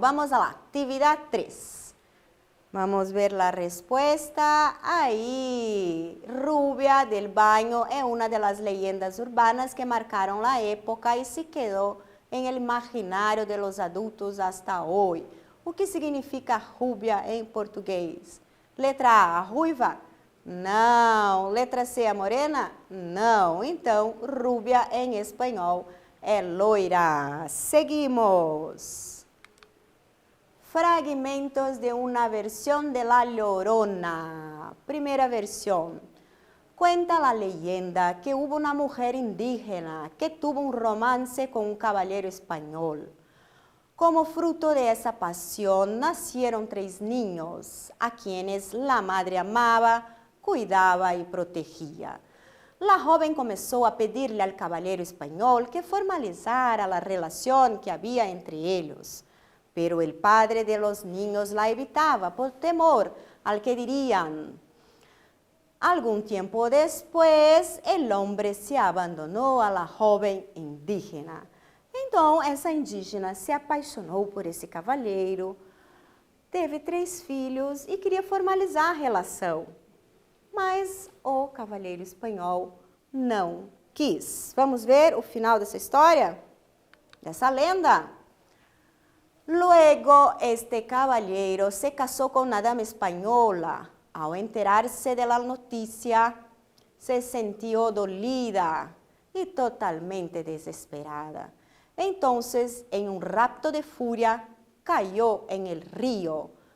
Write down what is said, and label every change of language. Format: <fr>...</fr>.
<es>Vamos a la actividad 3. Vamos a ver la respuesta. Ahí, Rubia del Baño es una de las leyendas urbanas que marcaron la época y se quedó en el imaginario de los adultos hasta hoy.</es> <pt>O que significa rubia em português? Letra A, ruiva? Não. Letra C, a morena? Não. Então, rubia em espanhol é loira.</pt> <es>Seguimos. Fragmentos de una versión de La Llorona. Primera versión. Cuenta la leyenda que hubo una mujer indígena que tuvo un romance con un caballero español. Como fruto de esa pasión nacieron 3 niños, a quienes la madre amaba, cuidaba y protegía. La joven comenzó a pedirle al caballero español que formalizara la relación que había entre ellos. Pero el padre de los niños la evitaba por temor al que dirían. Algún tiempo después, el hombre se abandonó a la joven indígena.</es> <pt>Então, essa indígena se apaixonou por esse cavalheiro, teve 3 filhos e queria formalizar a relação. Mas o cavalheiro espanhol não quis. Vamos ver o final dessa história? Dessa lenda?</pt> <es>Luego, este caballero se casó con una dama española. Ao enterarse de la noticia, se sintió dolida y totalmente desesperada. Entonces, en un rapto de furia, cayó en el río.</es>